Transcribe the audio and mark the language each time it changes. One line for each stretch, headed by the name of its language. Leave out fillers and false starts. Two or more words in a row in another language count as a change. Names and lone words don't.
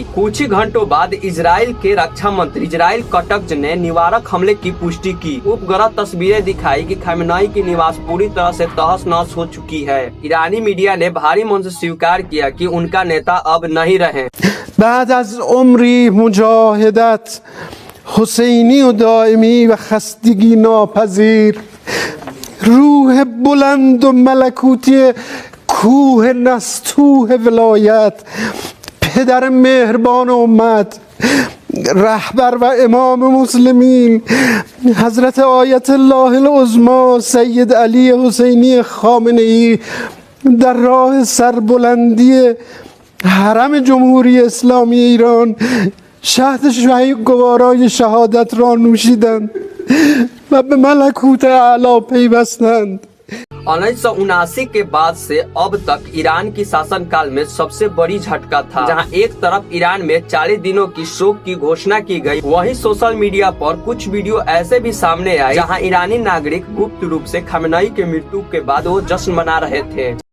Hindi: कुछ ही घंटों बाद इजराइल के रक्षा मंत्री इजराइल कटज ने निवारक हमले की पुष्टि की। उपग्रह तस्वीरें दिखाई कि खमेनेई की निवास पूरी तरह से तहस-नहस हो चुकी है। ईरानी मीडिया ने भारी मन से स्वीकार किया कि उनका नेता अब नहीं रहे।
Persian: بعد از عمری مجاهدت حسینی و دائمی و خستگی ناپذیر، روح بلند و ملکوتی کوه نستوه ولایت، پدر مهربان امت، رهبر و امام مسلمین حضرت آیت الله العظمی سید علی حسینی خامنه‌ای در راه سربلندی حرم جمهوری اسلامی ایران شهد گوارای شهادت را نوشیدند و به ملکوت اعلی پیوستند।
Hindi: 1979 के बाद से अब तक ईरान की शासनकाल में सबसे बड़ी झटका था, जहां एक तरफ ईरान में 40 दिनों की शोक की घोषणा की गई, वहीं
English: social media
Hindi: पर कुछ वीडियो ऐसे भी सामने आए जहां ईरानी नागरिक गुप्त रूप से खमेनेई के मृत्यु के बाद वो जश्न मना रहे थे।